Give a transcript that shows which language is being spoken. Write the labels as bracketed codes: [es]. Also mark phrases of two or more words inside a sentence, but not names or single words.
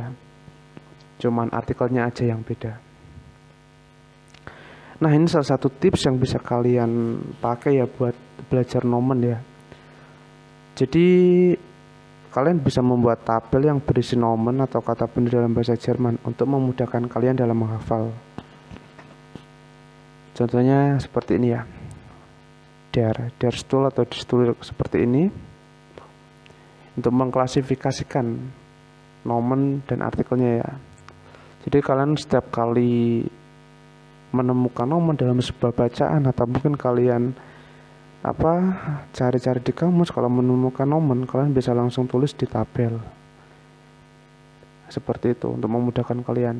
[id] Cuman artikelnya aja yang beda. Nah, ini salah satu tips yang bisa kalian pakai ya buat belajar nomen ya. Jadi kalian bisa membuat tabel yang berisi nomen atau kata benda dalam bahasa Jerman untuk memudahkan kalian dalam menghafal. Contohnya seperti ini ya. [de] der Stuhl [id] atau [de] der Stuhl [id] seperti ini untuk mengklasifikasikan nomen dan artikelnya ya. Jadi kalian setiap kali menemukan nomen dalam sebuah bacaan atau mungkin kalian cari-cari di kamus, kalau menemukan nomen kalian bisa langsung tulis di tabel seperti itu untuk memudahkan kalian.